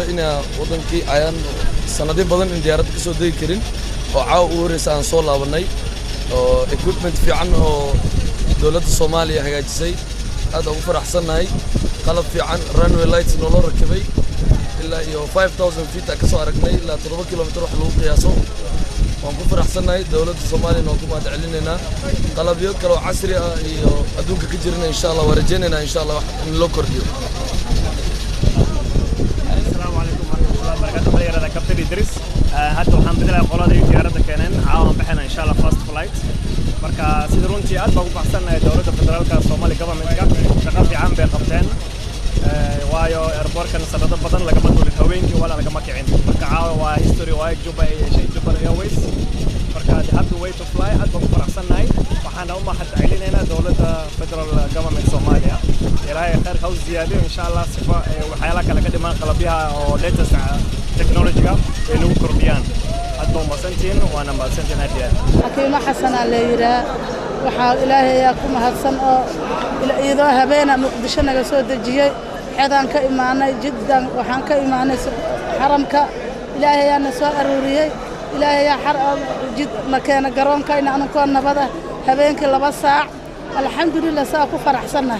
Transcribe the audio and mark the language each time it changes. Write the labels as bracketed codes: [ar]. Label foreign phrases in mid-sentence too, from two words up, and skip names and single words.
[so] inaa waddankii ayaan sanado badan in diyaaradda ka soo degi karin oo caawa ugu horreysa aan soo laabannay oo equipment fiican oo dowladda Soomaaliya hagaajisay aad ugu faraxsannahay qalab fiican [en] runway lights [so] noo rakibay ilaa iyo 5000 feet ka soo aragnay ilaa 7 kilomitir wax lagu qiyaaso waan ku faraxsannahay dowladda Soomaaliya oo ku mahad celinayna qalabyo kale oo casri ah iyo adduunka ka jirna [ar] إن شاء الله [so] waan rajaynaynaa [ar] إن شاء الله [so] in loo kordhiyo [ar] السلام عليكم ورحمة الله وبركاته خير كابتن إدريس هذا [so] waxaan bilaay qoladii diyaaradda keeneen caawan bixina [ar] إن شاء الله [en] first flight [so] marka sida runtii aad baan u baxsanahay dowladda federaalka Soomaaliya government-ka shaqo fiican bay qabteen waayo airportkan sanado badan lagama duulin haweenkii wala lagama kicin marka caawa waa history waa Juba Juba Airways marka [en] they have the way to fly [so] aad baan ku faraxsanahay waxaan u mahad celinaynaa dawladda [en] federal government [so] Soomaaliya ilaahay khayr ha u ziyaadiyo [ar] إن شاء الله [so] sifa waxyaalaha kale ka dhiman qalabyaha oo [en] latest technology-ga [so] ay nagu kordhiyaan aad baan masantiin waana masantiin hadiya Hakiimo Xasan Aleeyra waxaa ilaahay ku mahadsan oo iyadoo habeena Muqdisho naga soo dejiyay xadaan ka imaanay jiddan waxaan ka imaanay xaramka ilaahay aana soo aruuriyay ilaahay xaram jid makeena garoonka inaan ku nabada habeenkii 2 saac alxamdulillah saa ku faraxsanahay